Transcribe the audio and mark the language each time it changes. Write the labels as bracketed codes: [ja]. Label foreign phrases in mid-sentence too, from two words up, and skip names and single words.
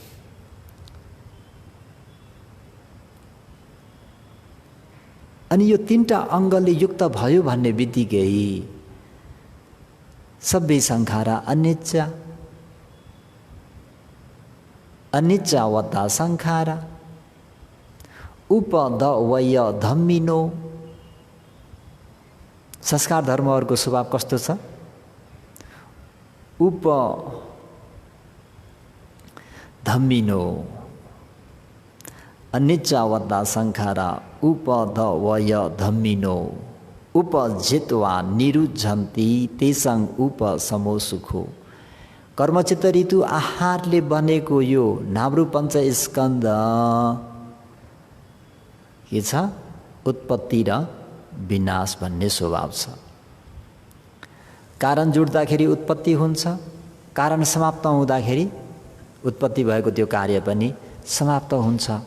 [ne] अनि यो 3टा अङ्गले युक्त भयो भन्ने बित्तिकै सबै [pi] संखारा अनिच्चावता संखारा उपदवय धम्मिनो। [ne] संस्कार धर्महरूको स्वभाव कस्तो छ? [pi] उपधम्मिनो, अनिच्चावता संखारा उपदवय धम्मिनो। उपजित्वा निरुद्धन्ति तेसं उपसमो सुखो। [ne] कर्मचित्त ऋतु आहारले बनेको यो नामरूपञ्च स्कन्ध के छ? उत्पत्ति र विनाश भन्ने स्वभाव छ। कारण जुट्दाखेरि उत्पत्ति हुन्छ, कारण समाप्त हुँदाखेरि उत्पत्ति भएको त्यो कार्य पनि समाप्त हुन्छ।